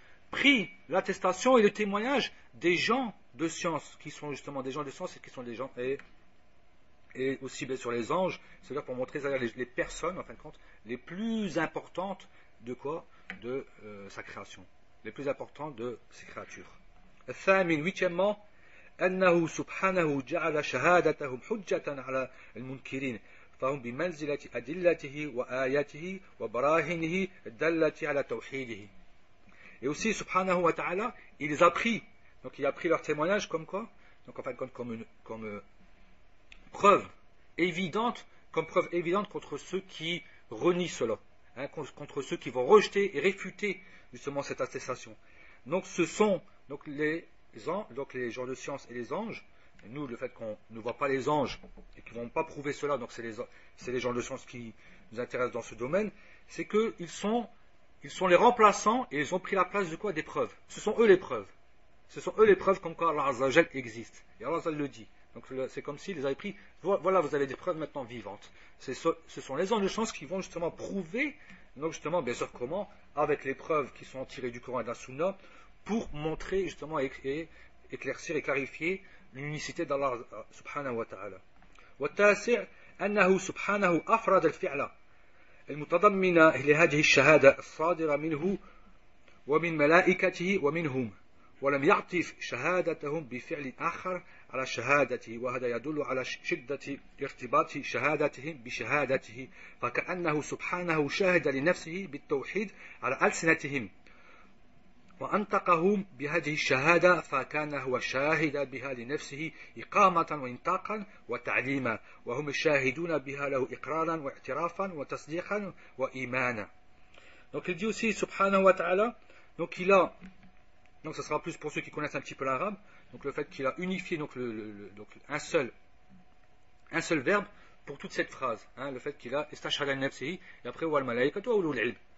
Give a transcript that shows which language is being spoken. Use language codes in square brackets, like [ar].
[fr] Pris l'attestation et le témoignage des gens de science qui sont justement des gens de science et qui sont des gens et aussi bien sûr les anges, c'est-à-dire pour montrer les personnes en fin de compte les plus importantes de quoi? De sa création, les plus importantes de ses créatures. [ar] الثامن [fr] huitièmement [ar] أنه سبحانه جعل شهادتهم حجة على المنكرين فهم بمنزلة أدلته وآياته وبراهينه الدالة على توحيده. [fr] Et aussi subhanahu wa ta'ala il les a pris, donc il a pris leur témoignage comme quoi? Donc en fin de compte comme preuve évidente contre ceux qui renient cela, hein, contre ceux qui vont rejeter et réfuter justement cette attestation. Donc ce sont donc les gens de science et les anges. Et nous, le fait qu'on ne voit pas les anges et qu'ils ne vont pas prouver cela, donc c'est les gens de science qui nous intéressent dans ce domaine, c'est qu'ils sont les remplaçants et ils ont pris la place de quoi? Des preuves. Ce sont eux les preuves. Ce sont eux les preuves comme quoi Allah Azza wa Jal existe. Et Allah Azza le dit. Donc c'est comme s'ils les avaient pris. Voilà, vous avez des preuves maintenant vivantes. Ce sont les anges de science qui vont justement prouver, donc justement, bien sûr comment, avec les preuves qui sont tirées du Coran et de la Sunna, pour montrer justement et éclaircir et clarifier l'unicité d'Allah subhanahu wa ta'ala. [ar] والتاسع أنه سبحانه أفرد الفعل المتضمن لهذه الشهادة الصادرة منه ومن ملائكته ومنهم ولم يعطف شهادتهم بفعل آخر على شهادته وهذا يدل على شدة ارتباط شهادتهم بشهادته فكأنه سبحانه شاهد لنفسه بالتوحيد على ألسنتهم وأنطقهم بهذه الشهادة فكان هو شاهد بها لنفسه إقامة وإنطاقا وتعليما وهم الشاهدون بها له إقرارا واعترافا وتصديقا وإيمانا. [fr] Donc il dit aussi subhanahu wa ta'ala, donc ce sera plus pour ceux qui connaissent un petit peu l'arabe, donc le fait qu'il a unifié donc un seul verbe pour toute cette phrase, hein, le fait qu'il a [ar] istashhada li nafsihi [fr] et après [ar] wal malaikatu wa ulul ilm.